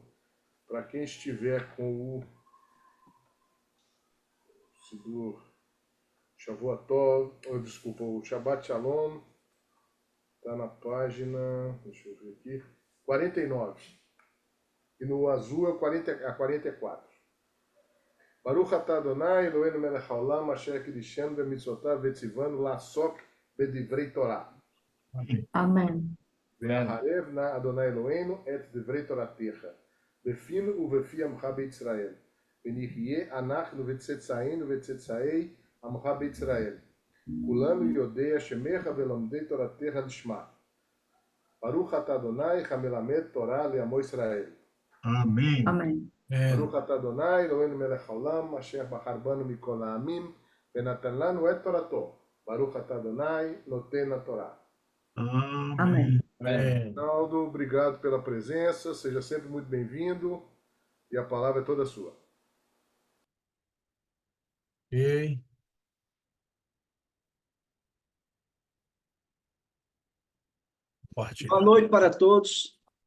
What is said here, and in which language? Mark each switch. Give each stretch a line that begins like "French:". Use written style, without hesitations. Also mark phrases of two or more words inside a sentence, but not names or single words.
Portuguese: Para quem estiver com o Sidur
Hebrew: שבועות טוב,
Portuguese: o
Hebrew: שבת שלום,
Portuguese: está na página, deixa eu ver aqui, 49. E no azul é a 44.
Hebrew: ברוך אתה אדוני, אלוהינו מלך העולם, אשר קידשנו במצוותיו וציוונו לעסוק בדברי תורה.
Portuguese: Amém.
Hebrew: והערב נא אדוני אלוהינו את דברי תורתך, בפינו ובפי עמך בישראל. ונהיה אנחנו וצאצאינו וצאצאי עמך בישראל. כולנו יודעי שמך ולומדי תורתך לשמה. ברוך אתה אדוני, המלמד תורה לעמו ישראל.
Portuguese: Amém. Amém.
Hebrew: ברוך אתה אדוני, אלוהינו מלך העולם, אשר בחר בנו מכל העמים, ונתן לנו את תורתו. ברוך אתה אדוני, נותן התורה.
Portuguese: Amém. Ronaldo, obrigado pela presença, seja sempre muito bem-vindo e a palavra é toda sua. Ok. Boa noite para todos.